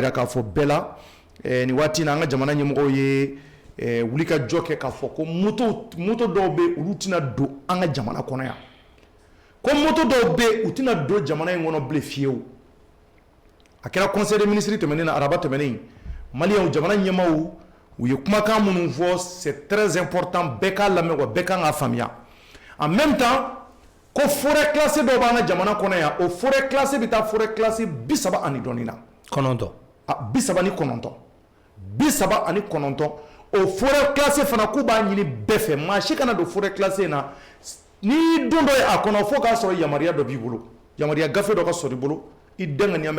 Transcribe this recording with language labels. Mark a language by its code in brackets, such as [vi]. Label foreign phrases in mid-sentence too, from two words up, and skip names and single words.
[bm] jira k'a fɔ bɛɛ la nin waati in na an ka jamana ɲɛmɔgɔw ye wulikajɔ kɛ k'a fɔ ko moto dɔw bɛ olu tɛna don an ka jamana kɔnɔ yan ko moto dɔw bɛ u tɛna don jamana in kɔnɔ bilen fiyewu a kɛra [fr] conseil des ministres [bm] tɛmɛnen na araba tɛmɛnen maliyɛnw jamana ɲɛmaaw u ye kumakan minnu fɔ [fr] c'est très important [bm] bɛɛ k'a lamɛn wa bɛɛ kan k'a faamuya [fr] en même temps [bm] ko [fr] forêt classée [bm] dɔ b'an ka jamana kɔnɔ yan o [fr] forêt classée [bm] bɛ taa [fr] forêt classée [bm] 30 ani dɔɔnin na. kɔnɔntɔn. 39 30 ani 9 o [fr] forêt classée [bm] fana k'u b'a ɲini bɛɛ fɛ maa si kana don [fr] forêt classée [bm] in na ni don dɔ ye a kɔnɔ fo k'a sɔrɔ yamaruya dɔ b'i bolo yamaruya gafe dɔ ka sɔrɔ i bolo i den ŋaniya bɛ